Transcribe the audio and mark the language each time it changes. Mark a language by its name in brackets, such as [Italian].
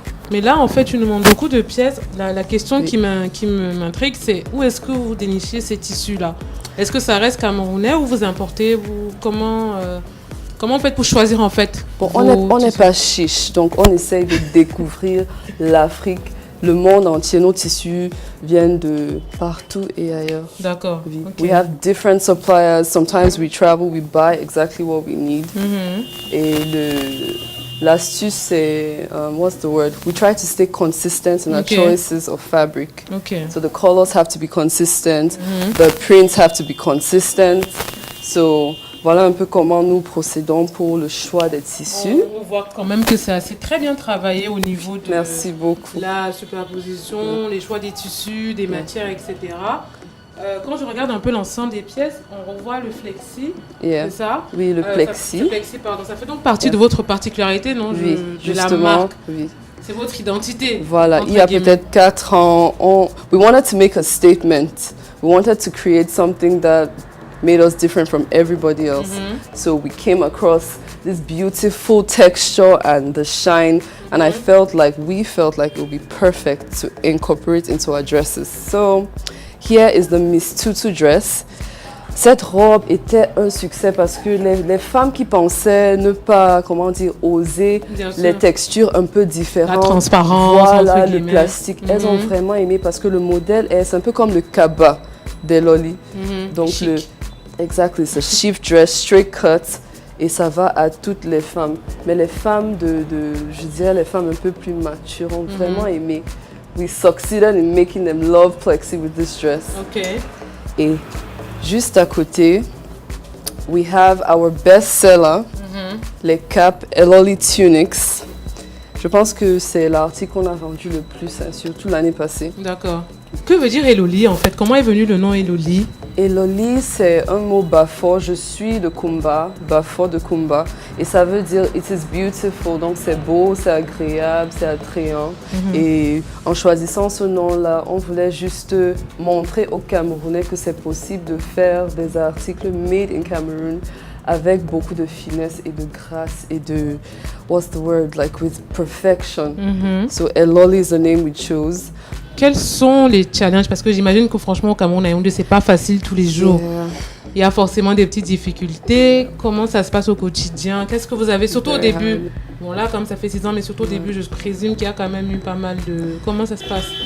[French] Mais là, en fait, tu nous montres beaucoup de pièces. La question qui m'intrigue, c'est où est-ce que vous dénichez ces tissus-là? Est-ce que ça reste camerounais ou vous importez? Comment vous faites pour choisir, en fait? Bon, on n'est pas chiche, donc on essaye de découvrir l'Afrique. Le monde entier, nos tissus viennent de partout et ailleurs. D'accord. Oui. [English] Okay. We have different suppliers. Sometimes we travel, we buy exactly what we need. Et l'astuce, c'est, what's the word? We try to stay consistent in our choices of fabric. Okay. So the colors have to be consistent, the prints have to be consistent. [French] So voilà un peu comment nous procédons pour le choix des tissus. On voit quand même que c'est assez très bien travaillé au niveau de Merci beaucoup. la superposition, les choix des tissus, des matières, etc. Quand je regarde un peu l'ensemble des pièces, on revoit le flexi, c'est ça? Oui, le plexi. Ça fait donc partie de votre particularité, non? Oui, de la marque. Oui. C'est votre identité. Voilà, il y a peut-être 4 ans, [English] we wanted to make a statement. We wanted to create something that made us different from everybody else. So we came across this beautiful texture and the shine, and we felt like it would be perfect to incorporate into our dresses. So here is the Miss Tutu dress. [French] Cette robe était un succès parce que les femmes qui pensaient ne pas, oser les textures un peu différentes, la transparence, voilà, le plastique, elles ont vraiment aimé parce que le modèle c'est un peu comme le kaba d'Eloli. Donc exactly, c'est [English] chic dress, straight cut, [French] et ça va à toutes les femmes. Mais les femmes je dirais les femmes un peu plus matures ont vraiment aimé. [English] We succeeded in making them love plexi with this dress. Okay. [French] Et juste à côté, [English] we have our best seller, [French] les capes Eloli Tunics. Je pense que c'est l'article qu'on a vendu le plus, surtout l'année passée. D'accord. Que veut dire Eloli en fait? Comment est venu le nom Eloli? Eloli, c'est un mot bafo. Je suis de Kumba, bafo de Kumba. Et ça veut dire [English] it is beautiful. [French] Donc c'est beau, c'est agréable, c'est attrayant. Et en choisissant ce nom-là, on voulait juste montrer aux Camerounais que c'est possible de faire des articles made in Cameroon avec beaucoup de finesse et de grâce et de, [English] what's the word, like with perfection. So Eloli is the name we chose. [French] Quels sont les challenges? Parce que j'imagine que franchement, au Cameroun, à Yaoundé, c'est pas facile tous les jours. [English] Yeah. [French] Il y a forcément des petites difficultés. Comment ça se passe au quotidien? Qu'est-ce que vous avez, surtout au début? Bon là, comme ça fait 6 ans, mais surtout au début, je présume qu'il y a quand même eu pas mal de... Comment ça se passe?